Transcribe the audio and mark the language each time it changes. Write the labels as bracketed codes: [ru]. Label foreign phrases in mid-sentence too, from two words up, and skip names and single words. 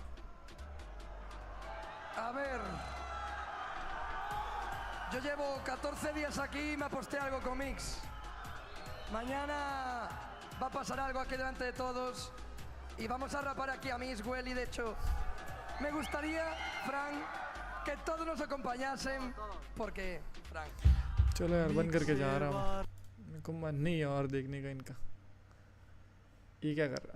[es] A ver, yo llevo 14 días aquí y me aposté algo con Mix. Mañana va a pasar algo aquí delante de todos y vamos a rapar aquí a Mix, Well, y de hecho me gustaría, Fran, que todos nos acompañasen porque Frank. [hi] चलो यार बंद करके जा रहा हूँ, मेरे को मन नहीं है और देखने का इनका। ये क्या कर रहा है?